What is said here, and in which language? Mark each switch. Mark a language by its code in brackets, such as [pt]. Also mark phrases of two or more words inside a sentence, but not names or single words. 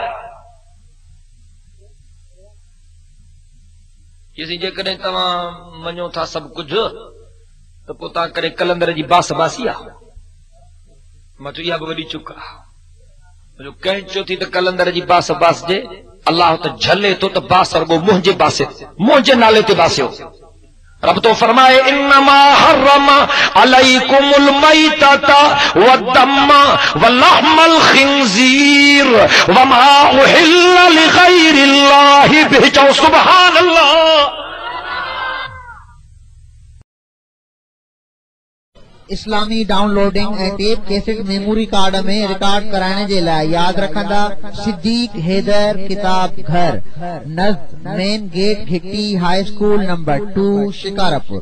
[sd] जेकॾहिं तव्हां मञो था सभु कुझु त पोइ तव्हां करे कलंदर जी बास बासी आहे। मां चयो इहा बि वॾी चुक आहे। कंहिं चयो थी त कलंदर जी बास बासजे, अल्लाह त झले थो त बास रुगो मुंहिंजे बासे मुंहिंजे नाले ते बासियो। रब तो फरमाए [ar] إنما حرم عليكم الميتة والدم ولحم الخنزير وما أهل لغير الله به. سبحان الله. [sd] इस्लामी डाउनलोडिंग ऐं [en] tape cassette memory card [sd] में रिकॉर्ड कराइण जे लाइ यादि रखंदा सिद्दीक हैदर किताब घर, नज़द मेन गेट घिटी हाई स्कूल नंबर 2 शिकारपुर।